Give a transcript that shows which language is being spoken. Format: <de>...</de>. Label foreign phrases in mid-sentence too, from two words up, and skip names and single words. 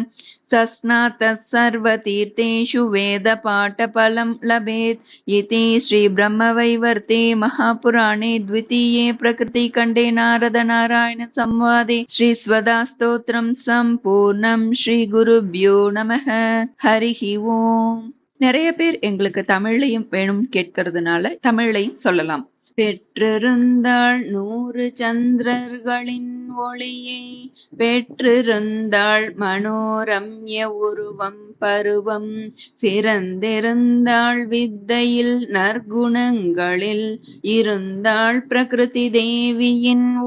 <sa>सस्नातः सर्वतीर्थेषु वेदपाठफलं लभेत् इति श्रीब्रह्मवैवर्ते महापुराणे द्वितीये प्रकृतिखण्डे नारदनारायणसंवादे श्रीस्वदास्तोत्रं सम्पूर्णं श्रीगुरुभ्यो நமः. हरिः ओम्.</sa> <ta>நிறைய பேர் எங்களுக்கு தமிழ்லையும் வேணும்னு கேட்கறதுனால தமிழ்லையும் சொல்லலாம். பெற்றிருந்தாள் 100 சந்திரர்களின் ஒளியை பெற்றிருந்தாள் மனோரம்ய உருவம் பருவம் சிறந்திருந்தாள் வித்தையில் நற்குணங்களில் இருந்தாள் பிரகிருதி தேவியின்</ta>